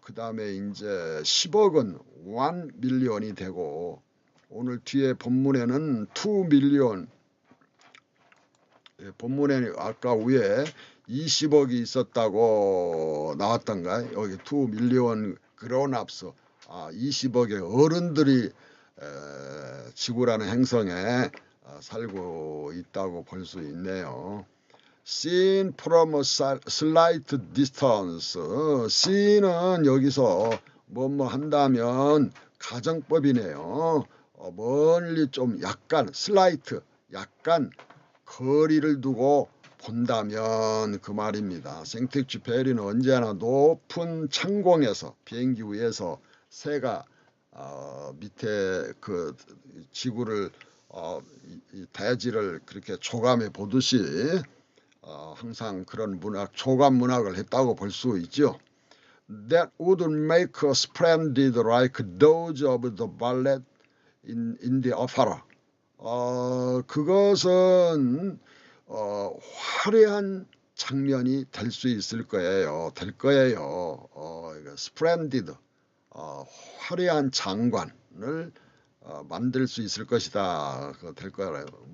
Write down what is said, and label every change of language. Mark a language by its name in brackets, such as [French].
[Korean] 그 다음에 이제 10억은 1 밀리언이 되고, 오늘 뒤에 본문에는 2 밀리언, 본문에 아까 위에 20억이 있었다고 나왔던가? 여기 2 밀리언 그라운업스, 20억의 어른들이 지구라는 행성에 살고 있다고 볼 수 있네요. [English] Seen from a slight distance. [Korean] Seen은 여기서 뭐뭐 한다면 가정법이네요. 멀리 좀 약간 slight, 약간 거리를 두고 본다면 그 말입니다. 생텍쥐페리는 언제나 높은 창공에서, 비행기 위에서 새가 밑에 그 지구를 이 대지를 그렇게 조감해 보듯이 항상 그런 문학, 조감 문학을 했다고 볼 수 있죠. [English] That would make a splendid like those of the ballet in the opera. [Korean] 그것은 화려한 장면이 될 수 있을 거예요. 될 거예요. splendid, 화려한 장관을 만들 수 있을 것이다. 될 거예요.